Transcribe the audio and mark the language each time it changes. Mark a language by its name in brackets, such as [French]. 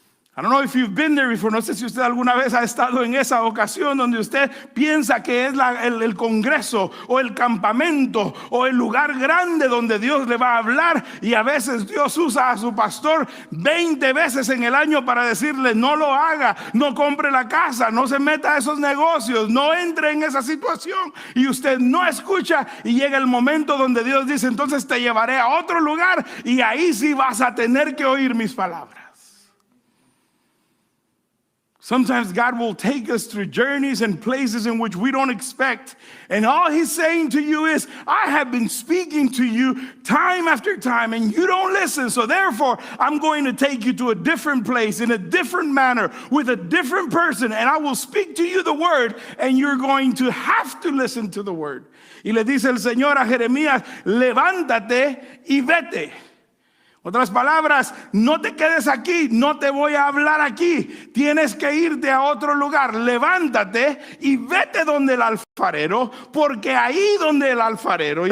[English] I don't know if you've been there before. [Spanish] No sé si usted alguna vez ha estado en esa ocasión donde usted piensa que es el congreso o el campamento o el lugar grande donde Dios le va a hablar, y a veces Dios usa a su pastor 20 veces en el año para decirle: no lo haga, no compre la casa, no se meta a esos negocios, no entre en esa situación, y usted no escucha. Y llega el momento donde Dios dice: entonces te llevaré a otro lugar y ahí sí vas a tener que oír mis palabras. [English] Sometimes God will take us through journeys and places in which we don't expect. And all he's saying to you is: I have been speaking to you time after time and you don't listen. So therefore, I'm going to take you to a different place in a different manner with a different person. And I will speak to you the word and you're going to have to listen to the word. [Spanish] Y le dice el Señor a Jeremías: levántate y vete. Otras palabras, no te quedes aquí, no te voy a hablar aquí, tienes que irte a otro lugar. Levántate y vete donde el alfarero, porque ahí donde el alfarero.